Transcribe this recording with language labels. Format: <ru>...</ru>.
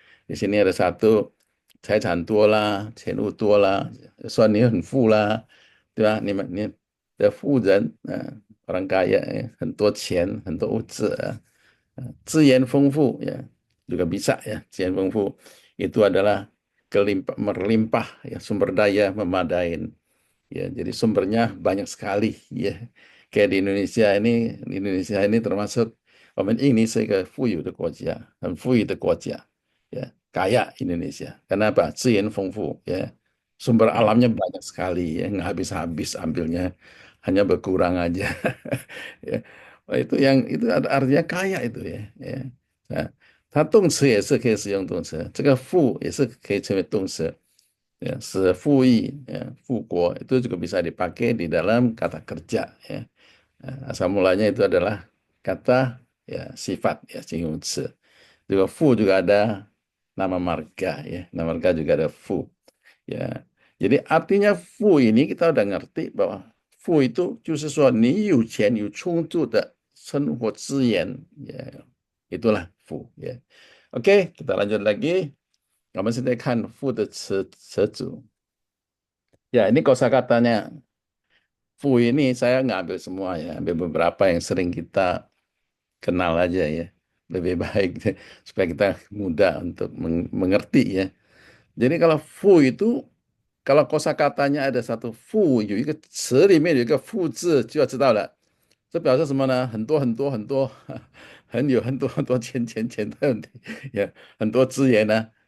<id>Di sini ada satu</id> <zh>财产多啦，钱物多啦，算你很富啦，对吧？你的富人</zh> <id>orang kaya ya,</id> <zh>很多钱，很多物质资源丰富</zh> <id>ya, juga bisa ya,</id> <zh>资源丰富</zh> <id>itu adalah melimpah ya, sumber daya memadai ya, jadi sumbernya banyak sekali ya. Kayak di Indonesia ini termasuk</id> <zh>我们印尼是一个富有的国家，很富裕的国家，</zh> <id>ya kaya Indonesia. Kenapa?</id> <zh>资源丰富</zh> <id>ya. Sumber alamnya banyak sekali ya, nggak habis-habis ambilnya, hanya berkurang aja. Ya. Oh, itu ada artinya kaya itu ya. Ya.</id> <zh>Nah, 它动词也是可以使用动词，这个富也是可以成为动词。</zh> <id>Ya, sefui, ya, fuko itu juga bisa dipakai di dalam kata kerja ya. Asal mulanya itu adalah kata ya sifat ya, 形容词. Juga fu juga ada nama marga ya, nama marga juga ada fu. Ya, jadi artinya 富 ini kita udah ngerti bahwa 富 itu</id> <zh>就是说你有钱有充足的生活资源，</zh> <id>ya itulah 富 ya. Oke, kita lanjut lagi.</id> <zh>我们现在看 的词组。</zh> <id>Ya, ini kosakatanya 富 ini saya nggak ambil semua ya, ambil beberapa yang sering kita kenal aja ya. Lebih baik supaya kita mudah untuk mengerti ya. Jadi kalau 富 itu kalau kosakatanya ada satu 富，</id> <zh>有一个词里面有一个富字，就要知道了。这表示什么呢？很多很多很多，很多很多钱的问题，也很多资源呢。</zh>